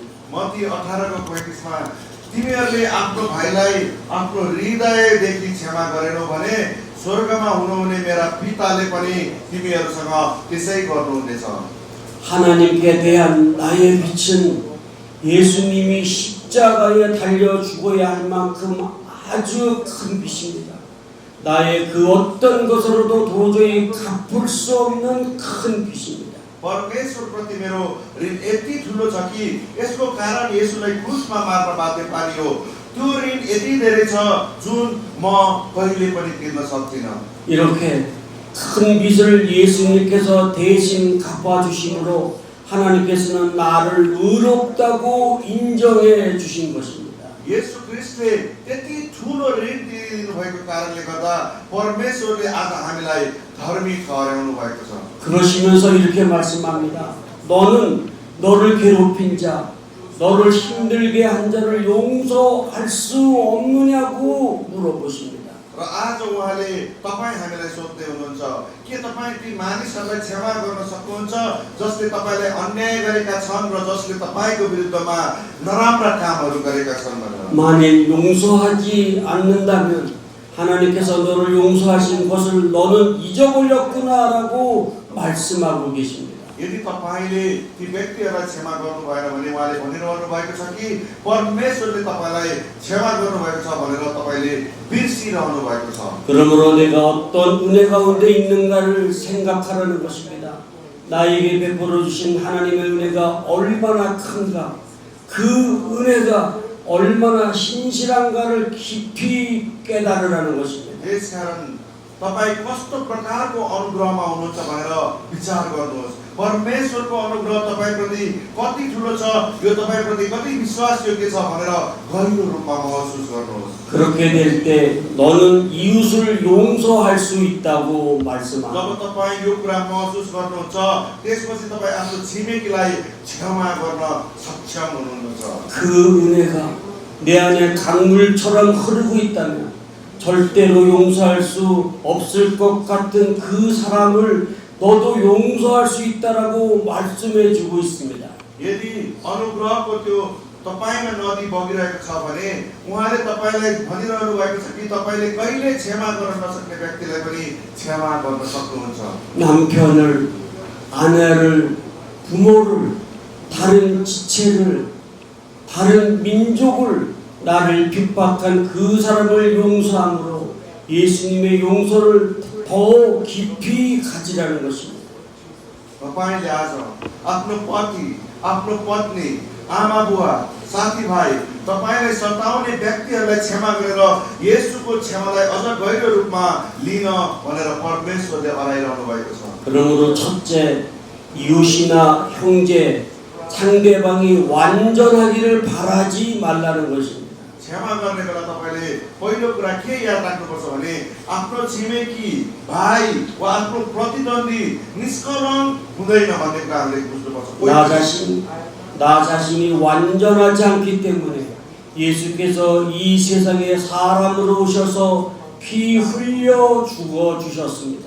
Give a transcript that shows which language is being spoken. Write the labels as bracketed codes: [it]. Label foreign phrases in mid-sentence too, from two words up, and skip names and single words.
[ne] मत्ती 18को 35मा तिमीहरूले आफ्नो भाइलाई आफ्नो हृदयदेखि क्षमा गरेनौ भने स्वर्गमा हुनुहुने मेरा पिताले पनि तिमीहरूसँग त्यसै गर्नुहुनेछ। [ko] 하나님께 대한 나의 빛은 예수님이 십자가에 달려 죽어야 할 만큼 아주 큰 빛입니다. 나의 그 어떤 것으로도 도저히 갚을 수 없는 큰 빛입니다. [ne] परमेश्वर प्रति मेरो ऋण यति ठुलो छ कि यसको कारण येशूलाई क्रुसमा मार्न बाध्य पारियो। त्यो ऋण यति धेरै छ जुन म कहिले पनि तिर्न सक्दिनँ। [ko] 이렇게 큰 빚을 예수님께서 대신 갚아주심으로 하나님께서는 나를 의롭다고 인정해 주신 것입니다. [ne] येशू ख्रीष्टले त्यति ठुलो ऋण दिनु भएको कारणले गर्दा परमेश्वरले आज हामीलाई धर्मी ठहराउनु भएको छ। [ko] 그러시면서 이렇게 말씀합니다. 너는 너를 괴롭힌 자, 너를 힘들게 한 자를 용서할 수 없느냐고 물어보십니다. [ne] र आज उहाँले तपाईँ हामीलाई सोध्दै हुनुहुन्छ के तपाईँ ती मानिसहरूलाई क्षमा गर्न सक्नुहुन्छ जसले तपाईँलाई अन्याय गरेका छन् र जसले तपाईँको विरुद्धमा नराम्रा कामहरू गरेका छन् भनेर। [ko] 만일 용서하지 않는다면 하나님께서 너를 용서하신 것을 너는 잊어버렸구나라고 말씀하고 계십니다. [ne] यदि तपाईले ती व्यक्तिहरूलाई क्षमा गर्नु भएन भने उहाँले भनिरहनु भएको छ कि परमेश्वरले तपाईलाई क्षमा गर्नुभएको छ भनेर तपाईले बिर्सिरहनु भएको छ। [ko] 그러므로 내가 어떤 은혜 가운데 있는가를 생각하라는 것입니다. 나에게 베풀어 주신 하나님의 은혜가 얼마나 큰가, 그 은혜가 얼마나 신실한가를 깊이 깨달으라는 것입니다. [ne] त्यसकारण तपाई कस्तो प्रकारको अनुग्रहमा हुनुहुन्छ भनेर विचार गर्नुहोस्। परमेश्वरको अनुग्रह तपाईप्रति कति ठुलो छ, यो तपाईप्रति कति विश्वासयोग्य छ भनेर गहिरो रूपमा महसुस गर्नुहोस्। [ko] 그렇게 될 때 너는 이웃을 용서할 수 있다고 말씀합니다. [ne] जब तपाई यो कुरा महसुस गर्नुहुन्छ त्यसपछि तपाई आफ्नो छिमेकीलाई क्षमा गर्न सक्षम हुनुहुन्छ। [ko] 그 은혜가 내 안에 강물처럼 흐르고 있다면 절대로 용서할 수 없을 것 같은 그 사람을 너도 용서할 수 있다라고 말씀해 주고 있습니다. [ne] यदि अनुग्रहको त्यो तपाईमा नदी बगिरहेको छ भने उहाँले तपाईलाई भनिरहनु भएको छ कि तपाईले कहिले क्षमा गर्न नसक्ने व्यक्तिलाई पनि क्षमा गर्न सक्नुहुन्छ। [ko] 남편을, 아내를, 부모를, 다른 지체를, 다른 민족을 나를 핍박한 그 사람을 용서함으로 예수님의 용서를 더 깊이 가지라는 것입니다. [ne] तपाईले आज आफ्नो पति, आफ्नो पत्नी, आमा बुवा, साथीभाइ तपाईलाई सताउने व्यक्तिहरूलाई क्षमा गरेर येशूको क्षमालाई अझ गहिरो रूपमा लिन भनेर परमेश्वरले अराइरहनु भएको छ। [ko] 그러므로 첫째, 이웃이나 형제, 상대방이 완전하기를 바라지 말라는 것입니다. [ne] क्षमा गर्ने बेला तपाईले पहिलो कुरा के याद राख्नुपर्छ भने आफ्नो छिमेकी भाइ वा आफ्नो प्रतिद्वन्दी निष्कलङ्क हुँदैन भन्ने कुरा हामीले बुझ्नुपर्छ। [ko] 나 자신이 완전하지 않기 때문에 예수께서 이 세상에 사람으로 오셔서 피 흘려 죽어 주셨습니다.